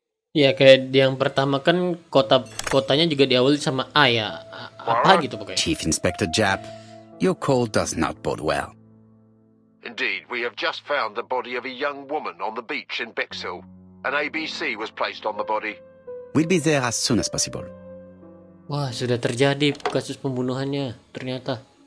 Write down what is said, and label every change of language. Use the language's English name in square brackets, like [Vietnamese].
[Indonesian] Ya kayak yang pertama kan kotanya juga diawali sama A ya. Apa gitu pokoknya. [English] Chief Inspector Japp, your call does not bode well. Indeed, we have just found the body of a young woman on the beach in Bexhill. An ABC was placed on the body. We'll be there as soon as possible. [Indonesian] Wah, sudah terjadi kasus pembunuhannya ternyata.